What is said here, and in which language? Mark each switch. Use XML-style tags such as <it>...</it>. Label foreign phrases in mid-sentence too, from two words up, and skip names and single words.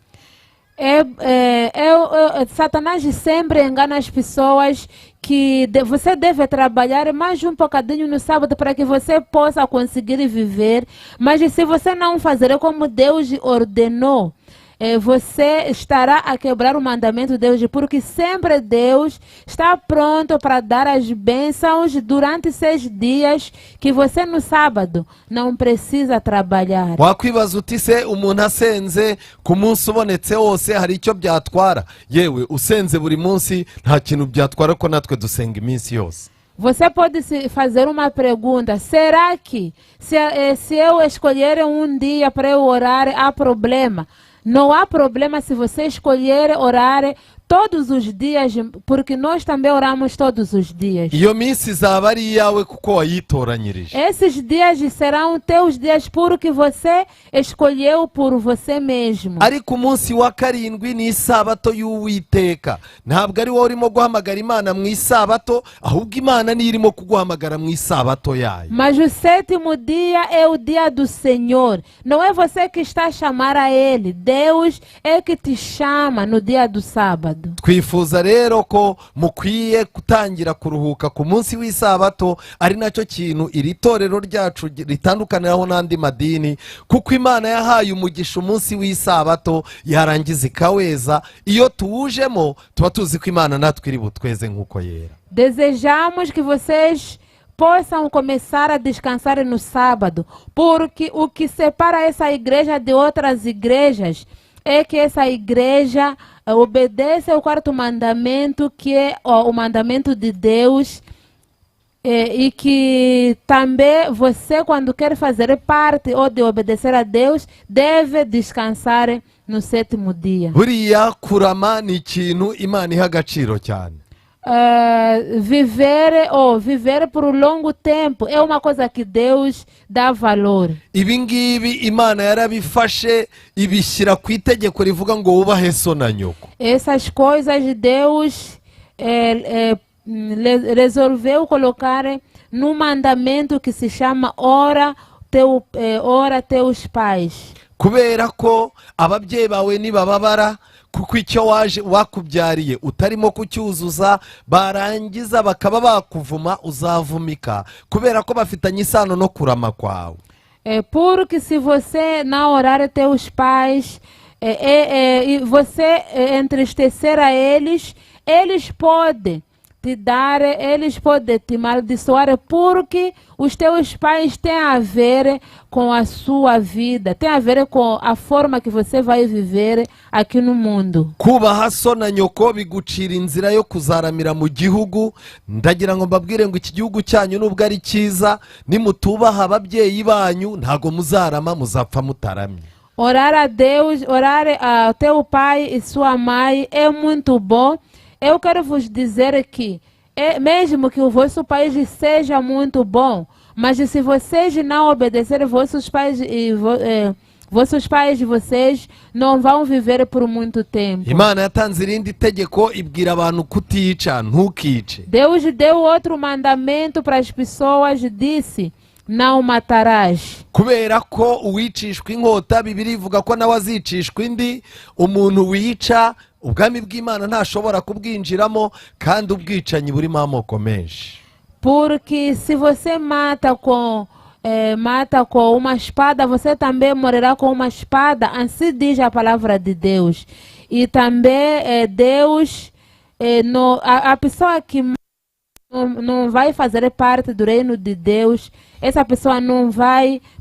<pt>Satanás sempre engana as pessoas que você deve trabalhar mais um bocadinho no sábado para que você possa conseguir viver. Mas se você não fazer como Deus ordenou, você estará a quebrar o mandamento de Deus, porque sempre Deus está pronto para dar as bênçãos durante 6 dias, que você no sábado não precisa trabalhar.</pt> <rw>Wakwibaza uti se umuntu asenze ku munsi ubonetse wose hari icyo byatwara? Yewe usenze buri munsi nta kintu byatwara, ko natwe dusenga iminsi yose.</rw> <pt>Você pode se fazer uma pergunta: será que se eu escolher um dia para eu orar, há problema? Não há problema se você escolher orar todos os dias, porque nós também oramos todos os dias.</pt> <rw>Iyo minsi izaba ari iyawe kuko wayitoranyirije.</rw> <pt>Esses dias serão teus dias porque você escolheu por você mesmo.</pt> <rw>Ariko umunsi wa karindwi ni isabato y'Uwiteka. Ntabwo ari wowe urimo guhamagara Imana mu isabato, ahubwo Imana ni irimo kuguhamagara mu isabato yayo.</rw> <pt>Mas o 7º dia é o dia do Senhor. Não é você que está a chamar a Ele. Deus é que te chama no dia do sábado.</pt> <rw>Twifuza rero ko mukwiye gutangira kuruhuka ku munsi w'isabato, ari nacyo kintu iri torero ryacu ritandukaniraho n'andi madini, kuko Imana yahaye umugisha umunsi w'isabato yarangiza ikaweza. Iyo tuwujemo tuba tuzi ko Imana natwe iri butweze nk'uko yera.</rw> <pt>Desejamos que vocês possam começar a descansar no sábado, porque o que separa essa igreja de outras igrejas é que essa igreja obedece ao 4º mandamento, que é o mandamento de Deus, e que também você, quando quer fazer parte ou de obedecer a Deus, deve descansar no 7º dia.</pt> <rw>Buriya kurama ni ikintu Imana iha agaciro cyane.</rw> <pt>Viver por um longo tempo é uma coisa que Deus dá valor.</pt> <rw>Ibi ngibi Imana yarabifashe ibishyira ku itegeko rivuga ngo wubahe so na nyoko.</rw> <pt>Essas coisas Deus resolveu colocar num mandamento que se chama ora teus pais.</pt> <rw>Kubera ko ababyeyi bawe nibababara kuko icyo wakubyariye utarimo kucyuzuza, barangiza bakaba bakuvuma, uzavumika kubera ko bafitanye isano no kurama kwawe.</rw> <pt>Porque se você não orar teus pais e você entristecer a eles, eles podem te maldiçoar, porque os teus pais têm a ver com a sua vida, tem a ver com a forma que você vai viver aqui no mundo.</pt> <rw>Kubaha so na nyoko bigucira inzira yo kuzaramira mu gihugu. Ndagira ngo mbabwire ngo iki gihugu cyanyu nubwo ari cyiza, nimutubaha ababyeyi banyu ntago muzarama, muzapfa mutaramye.</rw> <pt>Orar a Deus, orar a teu pai e sua mãe é muito bom. Eu quero vos dizer que, mesmo que o vosso país seja muito bom, mas se vocês não obedecerem, vossos pais de vocês não vão viver por muito tempo.</pt> <rw>Imana yatanze irindi tegeko ibwira abantu kutica, ntukice.</rw> <pt>Deus deu outro mandamento para as pessoas, disse: não matarás.</pt> <rw>Kubera ko uwicishwa inkota, Bibiliya ivuga ko nawe azicishwa indi. Umuntu wica ubwami bw'Imana ntashobora kubwinjiramo, kandi ubwicanyi burimo amoko menshi.</rw> <pt>Porque se você mata com uma espada, você também morrerá com uma espada, assim diz a palavra de Deus. E também Deus, a pessoa que não vai fazer parte do reino de Deus, essa pessoa não vai</pt>